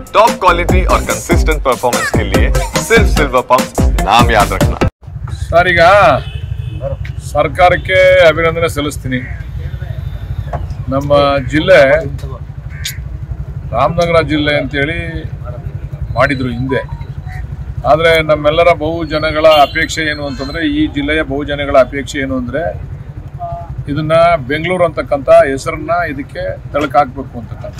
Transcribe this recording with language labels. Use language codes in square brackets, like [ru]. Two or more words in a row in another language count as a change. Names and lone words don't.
[en] top quality [hi] और [en] consistent performance [hi] के लिए सिर्फ सिल्वर पंप नाम याद रखना। [kn] सर ಈಗ ಸರ್ಕಾರಕ್ಕೆ ಅಭಿನಂದನೆ ಸಲ್ಲಿಸ್ತೀನಿ। ನಮ್ಮ ಜಿಲ್ಲೆ ರಾಮನಗರ ಜಿಲ್ಲೆ ಅಂತೇಳಿ ಮಾಡಿದ್ರು ಹಿಂದೆ, ಆದರೆ ನಮ್ಮೆಲ್ಲರ ಬಹುಜನಗಳ ಅಪೇಕ್ಷೆ ಏನು ಅಂತಂದರೆ, ಈ ಜಿಲ್ಲೆಯ ಬಹುಜನಗಳ ಅಪೇಕ್ಷೆ ಏನು ಅಂದರೆ ಇದನ್ನ ಬೆಂಗಳೂರು ಅಂತಕ್ಕಂಥ ಹೆಸರನ್ನ ಇದಕ್ಕೆ ತಳಕಾಕಬೇಕು ಅಂತಕ್ಕಂಥ।